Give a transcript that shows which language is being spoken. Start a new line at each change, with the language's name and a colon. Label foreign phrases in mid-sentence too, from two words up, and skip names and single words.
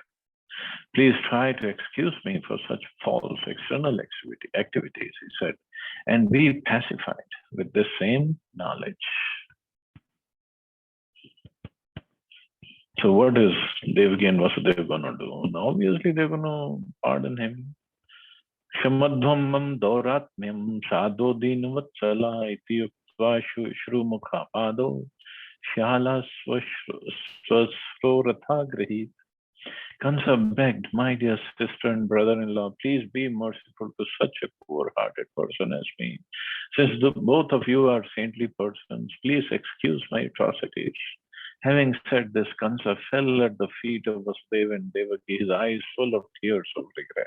English: Please try to excuse me for such false external activities, he said, and be pacified with the same knowledge. So what is Devaki and Vasudeva going to do? Obviously, they're going to pardon him.
Sanskrit: Shamadvamam dauratmyam sadho dinavatsala iti yuktva shrumukha pado shala swasroratha grahit.
English: Kansa begged, my dear sister and brother-in-law, please be merciful to such a poor-hearted person as me. Since both of you are saintly persons, please excuse my atrocities. Having said this, Kansa fell at the feet of Vasudeva and Devaki, his eyes full of tears of regret.